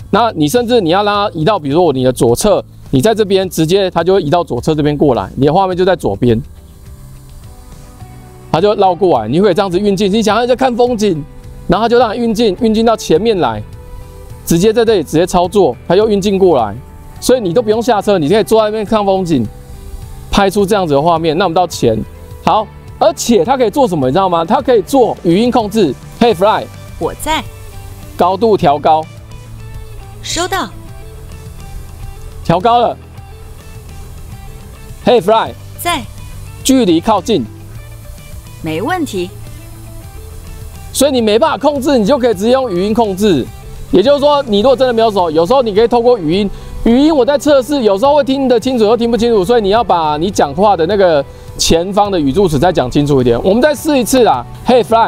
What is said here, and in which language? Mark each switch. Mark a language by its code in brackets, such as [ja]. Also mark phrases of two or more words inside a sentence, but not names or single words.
[zh] 那你甚至你要讓它移到，比如說你的左側，你在這邊直接它就會移到左側這邊過來，你的畫面就在左邊，它就繞過來，你會這樣子運鏡。你想要在看風景，然後它就讓你運鏡到前面來，直接在這裡直接操作，它又運鏡過來，所以你都不用下車，你可以坐在那邊看風景，拍出這樣子的畫面。那我們到前，好，而且它可以做什麼，你知道嗎？它可以做語音控制。Hey Fly，我在。高度調高，收到。調高了。Hey Fly，在。距離靠近，沒問題。所以你沒辦法控制，你就可以直接用語音控制。也就是說，你如果真的沒有手，有時候你可以透過語音。語音我在測試，有時候會聽得清楚，又聽不清楚，所以你要把你講話的那個前方的語助詞再講清楚一點。我們再試一次啦。Hey Fly，